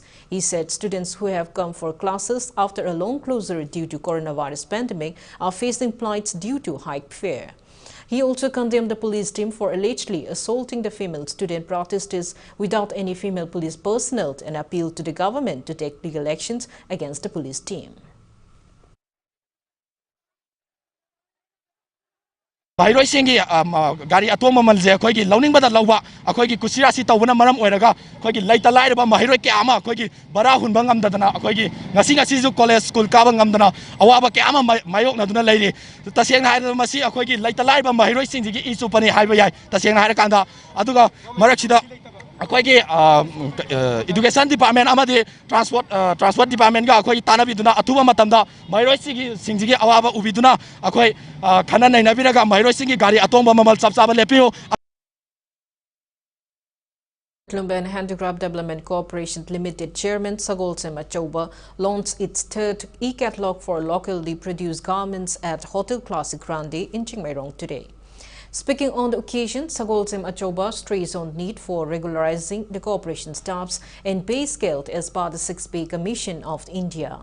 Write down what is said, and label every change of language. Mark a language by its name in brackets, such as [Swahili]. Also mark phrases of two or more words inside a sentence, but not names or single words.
[English] He said students who have come for classes after a long closure due to coronavirus pandemic are facing plights due to high fare. He also condemned the police team for allegedly assaulting the female student protesters without any female police personnel and appealed to the government to take legal actions against the police team. [Manipuri] Bahiroi singi gari atoma malje khoi gi launing bada lawa akhoi gi kusira si tawna maram oiraga khoi gi laita lai ba bahiroi ke ama khoi gi bara hun bangam dadana akhoi gi ngasi ju [English] college school [Manipuri] ka bangam dana awaba ke ama mayok na duna leiri taseng na hai masi akhoi gi laita lai ba bahiroi singi gi isu pani haiba yai taseng na hai kanda aduga marak sida akhoi gi [English] education department [Manipuri] amadi [English] transport department [Manipuri] ga akhoi tana biduna athuba matamda bahiroi singi gi awaba ubiduna akhoi khana nai nabiraga bahiroi singi gari atomba mamal chapchaba lepiu. [English] Handloom and Handicraft Development Corporation Limited Chairman Sagolsem Achoba launched its third e-catalog for locally produced garments at Hotel Classic Grande in Chingmairong today. Speaking on the occasion, Sagolsem Achoba stressed on need for regularizing the corporation staffs and pay scale as part of the 6-pay commission of India.